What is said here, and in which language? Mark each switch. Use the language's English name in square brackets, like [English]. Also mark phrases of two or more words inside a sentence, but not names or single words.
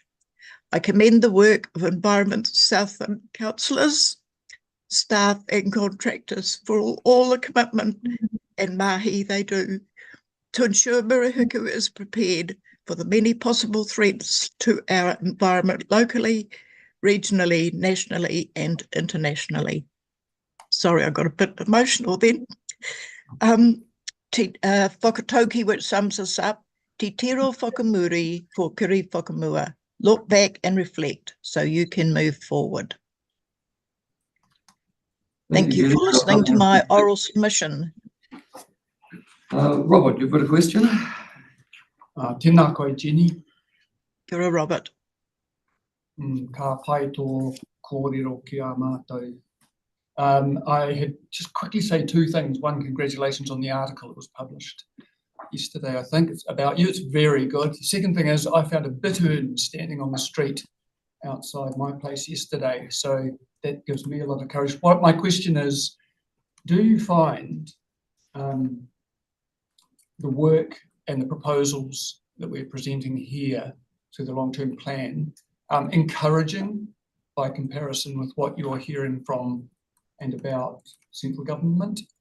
[English] I commend the work of Environment Southland councillors, staff and contractors for all the commitment and mahi they do to ensure Murihiku is prepared for the many possible threats to our environment locally, regionally, nationally and internationally. Sorry, I got a bit emotional then. Whakatauki, which sums us up, [Māori] Te tiro whakamuri for kiri whakamua. [English] Look back and reflect so you can move forward. Thank you for listening to my oral submission. Robert, you've got a question? [Māori] Tēnā koe, Jenny. Kia ora, Robert. Ka pai tō kōrero ki a mātou. [English] I had just quickly say two things. One, congratulations on the article that was published yesterday. I think it's about you. It's very good. The second thing is I found a bittern standing on the street outside my place yesterday. So that gives me a lot of courage. What my question is, do you find the work and the proposals that we're presenting here to the long-term plan encouraging by comparison with what you're hearing from and about central government?